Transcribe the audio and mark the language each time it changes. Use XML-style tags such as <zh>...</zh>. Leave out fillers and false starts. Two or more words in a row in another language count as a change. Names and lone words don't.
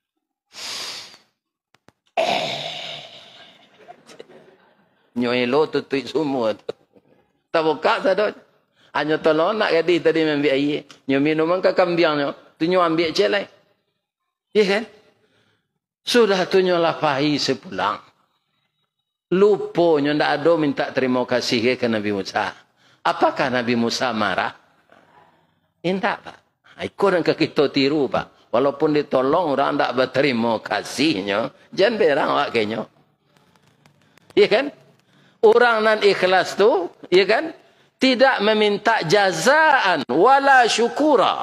<min>Nyoelo tutui semua tu. Tak buka sadot. Hanya tolong nak gadis tadi ambil air. Nyo minuman ke kambiangnya. Tu nyo ambil celai. Ya kan? Sudah tu nyo lapahi sepulang. Lupa nyo ndak ada minta terima kasih ke Nabi Musa.</min> <id>Apakah Nabi Musa marah? Tidak pak. Ikut dan kita tiru pak.</id> <min>Walaupun ditolong orang ndak berterima kasihnya. Jangan berang awak kenyo.</min> <id>Ya kan?</id> <min>Orang nan ikhlas tu, ya kan? Tidak meminta</min> <ar>جزاءً ولا شكورا.</ar>